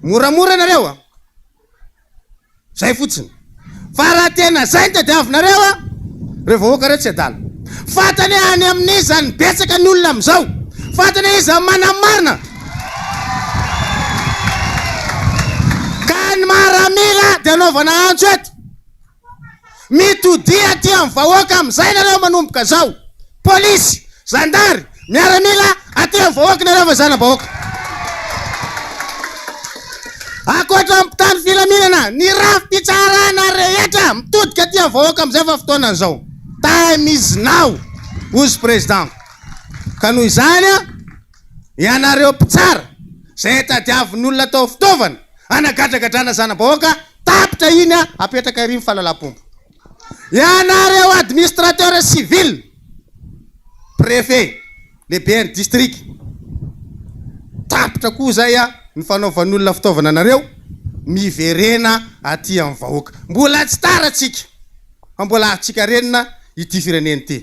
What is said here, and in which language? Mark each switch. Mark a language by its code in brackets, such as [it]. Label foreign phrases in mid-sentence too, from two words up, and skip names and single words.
[mg] moramora nareo a zay fotsiny fa raha tena zay ny tadiavinareo a reo vahoaka reo tsy adala fatany any amin'izany betsaka ny olona am'izao fatany izy manamarina ka ny maramila de anaovana antso eto mitodia ty amin'ny vahoaka am'izay nareo manomboka zao polisy zandary miaramila aty amin'ny vahoaka nareo fa zana-bahoaka akoatra mpitany filaminana ny rafi-pitsarana rehetra mitodika aty amin'ny vahoaka am'izay fa fotoana zao [en] time is [mg] now ozy président ka noho izany a ianareo mpitsara zay tadiavin'olona tao fitaovana anagadragadrana zana-bahoaka tapitra iny a apetraka ary mifalalam-pomba ianareo [fr] administrateur civil [mg] préfet lehibe ny district tapitra koa zay a ny fanaovan'olona fitaovana nareo miverena aty amin'ny vahoaka mbola tsy tara tsika fa mbola atsika renina ity fireneny ty